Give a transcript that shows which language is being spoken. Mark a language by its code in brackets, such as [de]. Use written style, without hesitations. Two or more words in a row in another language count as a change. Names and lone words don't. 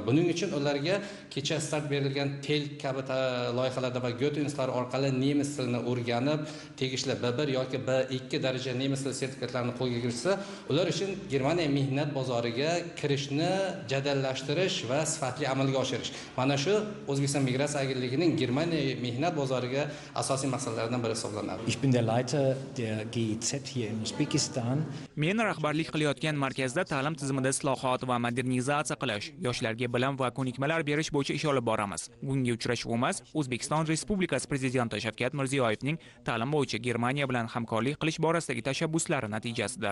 [uz] Buning uchun ularga kecha start berilgan TEL kabi loyihalarda va Goethe institutlari orqali nemis tilini o'rganib, tegishli B1 yoki B2 daraja nemis tili sertifikatlarini qo'lga kiritsa, ular uchun Germaniya mehnat bozoriga kirishni jadallashtirish va sifatli amalga oshirish. Mana shu O'zbekiston migratsiya agentligining Germaniya mehnat bozoriga asosiy maqsadlaridan biri hisoblanadi. [de] Ich bin der Leiter der GIZ hier in Uzbekistan. [uz] Men rahbarlik qilayotgan markazda ta'lim tizimida islohot va modernizatsiya qilish, yoshlarga bilim va ko'nikmalar berish bo'yicha ish olib boramiz. Bugungi uchrashuvimiz O'zbekiston Respublikasi Prezidenti Shavkat Mirziyoyevning ta'lim bo'yicha Germaniya bilan hamkorlik qilish borasidagi tashabbuslari natijasidir.